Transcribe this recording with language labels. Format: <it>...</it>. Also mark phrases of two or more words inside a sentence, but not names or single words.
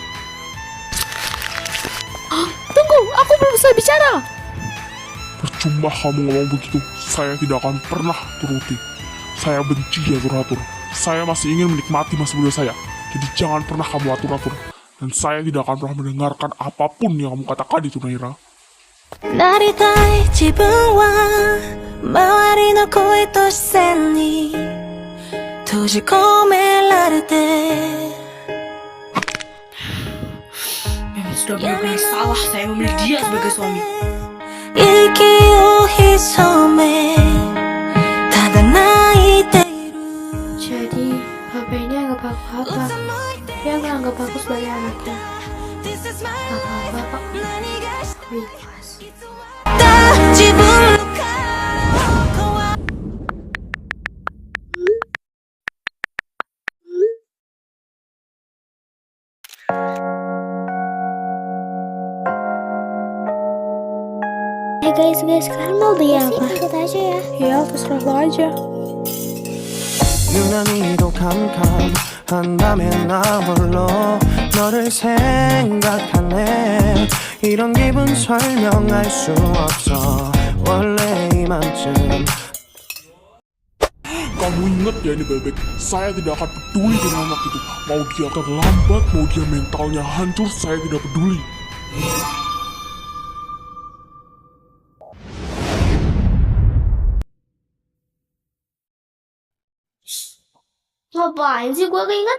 <id>Tunggu, aku belum selesai bicara. Percuma kamu ngomong begitu, saya tidak akan pernah turuti. Saya benci atur-atur. Saya masih ingin menikmati masa muda saya. Jadi jangan pernah kamu atur-atur. Dan saya tidak akan pernah mendengarkan apapun yang kamu katakan itu, Naira.</id> <ja>なりたい自分は周りの声と視線に閉じ込められて</ja> <id>Memang sudah benar-benar salah saya memilih dia sebagai suami.</id> <ja>息を潜めただ泣いている</ja> <id>Jadi HP-nya anggap aku apa? Dia nggak anggap aku sebagai anaknya.</id> <en>This is my</en> <id>Gak apa-apa kok.</id> <ja>何が</ja> <id>Aku ikhlas.</id> <ja>自分の顔は</ja> <id>Guys, sekarang mau beli apa? Ikut aja ya. Ya, terserah lo aja.</id> <ko>유난히도 캄캄한 밤에 나 홀로 너를 생각하네 이런 기분 설명할 수 없어 원래 이맘쯤</ko> <id>Kamu ingat ya ini bebek, saya tidak akan peduli dengan anak itu. Mau dia terlambat, mau dia mentalnya hancur, saya tidak peduli. Ngapain sih gue keinget?</id>